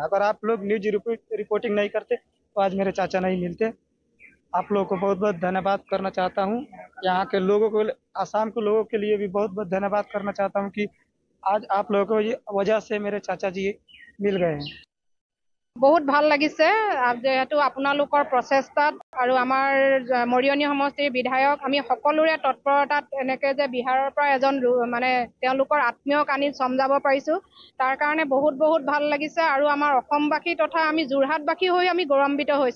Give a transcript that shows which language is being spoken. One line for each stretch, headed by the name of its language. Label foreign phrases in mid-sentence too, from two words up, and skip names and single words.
Hindi: अगर आप लोग न्यूज रिपोर्टिंग नहीं करते तो आज मेरे चाचा नहीं मिलते। आप लोगों को बहुत बहुत धन्यवाद करना चाहता हूँ। यहाँ के लोगों को, आसाम के लोगों के लिए भी बहुत बहुत धन्यवाद करना चाहता हूँ कि आज आप लोगों की वजह से मेरे चाचा जी मिल गए हैं।
Assamese: बहुत ভাল লাগিছে যেহেতু আপোনালোকৰ প্ৰচেষ্টাত আৰু আমাৰ মৰিয়নী সমষ্টিৰ বিধায়ক আমি সকলোৰে তৎপৰতাত এনেকৈ যে বিহাৰৰ পৰা এজন মানে তেওঁলোকৰ আত্মীয়ক আনি সমজাব পাৰিছো, তাৰ কাৰণে বহুত বহুত ভাল লাগিছে। আৰু আমাৰ অসমবাসী তথা আমি যোৰহাটবাসী হৈ আমি গৌৰৱান্বিত হৈছো।